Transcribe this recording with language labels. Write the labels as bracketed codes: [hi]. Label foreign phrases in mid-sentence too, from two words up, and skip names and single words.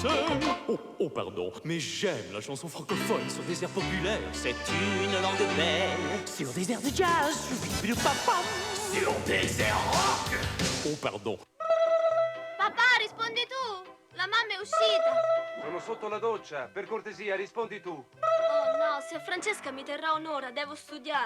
[fr] Oh, pardon, mais j'aime la chanson francophone sur des airs populaires. C'est une langue belle. Sur des airs de jazz. Sur des airs rock. Oh, pardon. [it] Papà, rispondi tu! La mamma è uscita! Sono sotto la doccia, per cortesia, rispondi tu. Oh no, se Francesca mi terrà un'ora, devo studiare.